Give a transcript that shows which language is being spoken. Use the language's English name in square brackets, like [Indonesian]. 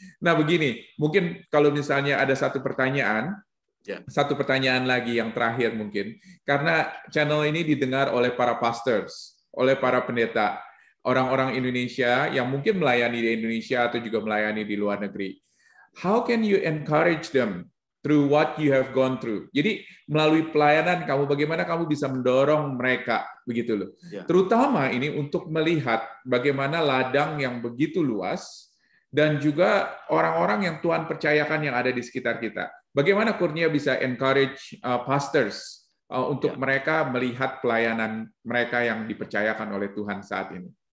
[Indonesian] Nah, begini, mungkin kalau misalnya ada satu pertanyaan lagi yang terakhir mungkin, karena channel ini didengar oleh para pastors, oleh para pendeta, orang-orang Indonesia yang mungkin melayani di Indonesia atau juga melayani di luar negeri. [English] How can you encourage them through what you have gone through? [Indonesian] Jadi melalui pelayanan kamu, bagaimana kamu bisa mendorong mereka, begitu loh. Terutama ini untuk melihat bagaimana ladang yang begitu luas dan juga orang-orang yang Tuhan percayakan yang ada di sekitar kita. Bagaimana Kurnia bisa encourage pastors untuk mereka melihat pelayanan mereka yang dipercayakan oleh Tuhan saat ini?